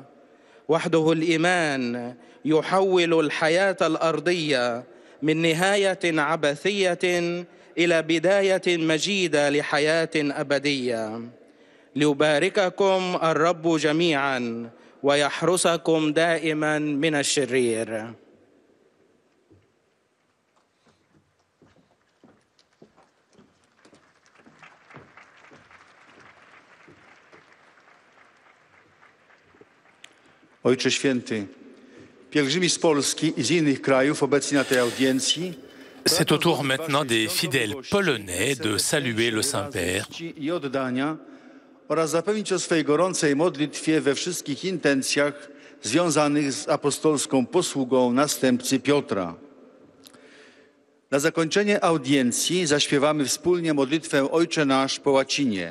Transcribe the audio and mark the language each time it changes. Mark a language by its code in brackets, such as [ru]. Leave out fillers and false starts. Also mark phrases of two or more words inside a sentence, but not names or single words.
[ar] وحده الإيمان يحول الحياة الأرضية من نهاية عبثية إلى بداية مجيدة لحياة أبدية. ليبارككم الرب جميعا ويحرسكم دائما من الشرير. [pl] Ojcze Święty, pielgrzymi z Polski i z innych krajów obecni na tej audiencji. [fr] C'est au tour maintenant des fidèles polonais de saluer le Saint-Père. [pl] I oddania oraz zapewnić o swej gorącej modlitwie we wszystkich intencjach związanych z apostolską posługą następcy Piotra. Na zakończenie audiencji zaśpiewamy wspólnie modlitwę Ojcze Nasz po łacinie.